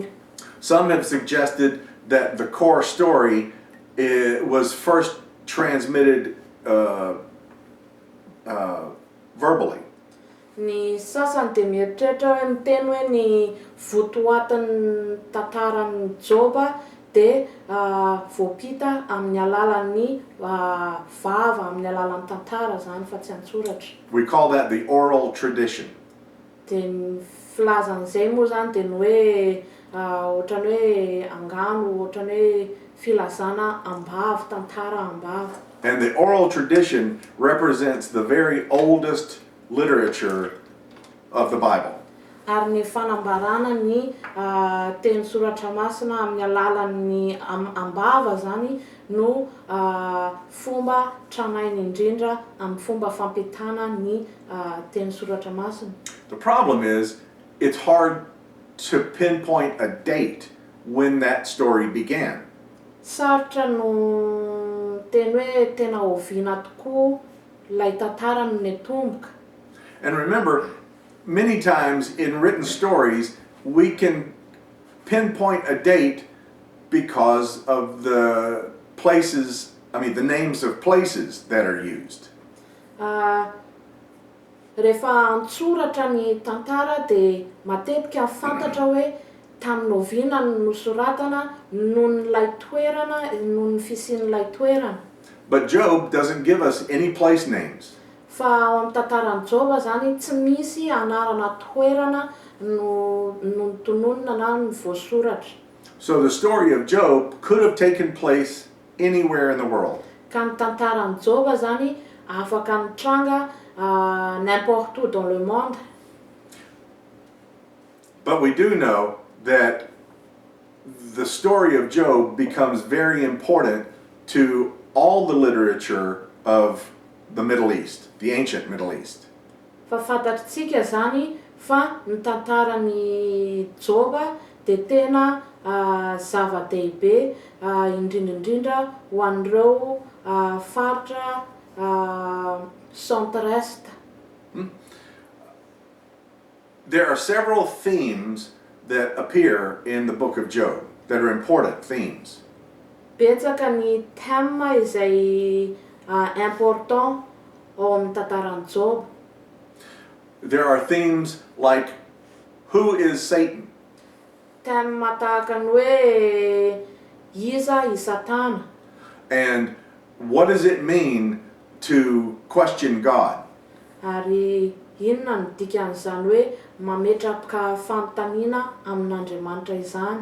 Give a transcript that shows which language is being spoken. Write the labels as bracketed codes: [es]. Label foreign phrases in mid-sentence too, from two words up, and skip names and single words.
[en] Some have suggested that the core story was first transmitted verbally. [mg] Ny sasany dia mieritreritra hoe miteny hoe ny votoatin'ny tantaran'ny Joba dia voapita amin'ny alalan'ny vava, amin'ny alalan'ny tantara zany fa tsy an-tsoratra. [en] We call that the oral tradition. [mg] Dia ny filazan'izay moa zany dia ny hoe ohatrany hoe angano, ohatrany hoe filazana ambavy, tantara ambavy. [en] And the oral tradition represents the very oldest literature of the Bible. [mg] Ary ny fanambarana ny teny soratra masina amin'ny alalan'ny ambava zany no fomba tranainy indrindra amin'ny fomba fampitana ny teny soratra masina. [en] The problem is, it's hard to pinpoint a date when that story began. [mg] Sarotra no teny hoe tena oviana tokoa lay tantara no netomboka. [en] And remember, many times in written stories, we can pinpoint a date because of the places, the names of places that are used. [mg] Rehefa antsoratra ny tantara dia matetika fantatra hoe tamin'ny oviana no nosoratana noho n'ilay toerana, noho ny fisian'ilay toerana. [en] But Job doesn't give us any place names. [mg] Fa ao amin'ny tantaran'i Joba zany tsy misy anarana toerana no tononona na no voasoratra. [en] So the story of Job could have taken place anywhere in the world. [mg] Ka ny tantaran'i Joba zany afaka nitranga [fr] n'importe où dans le monde. [en] But we do know that the story of Job becomes very important to all the literature of the Middle East, the ancient Middle East. [mg] Fa fantatritsika zany fa ny tantaran'i Joba dia tena zava-dehibe indrindrandrindra ho an'ireo faritra centre-est. [en] There are several themes that appear in the book of Job that are important themes. [mg] Betsaka ny thème izay important ao amin'ny tantaran'i Job. [en] There are themes like, who is Satan? [mg] Thème tahaka ny hoe iza i Satana. [en] And what does it mean to question God? [mg] Ary inona ny dikan'izany hoe mametraka fanontaniana amin'Andriamanitra izany.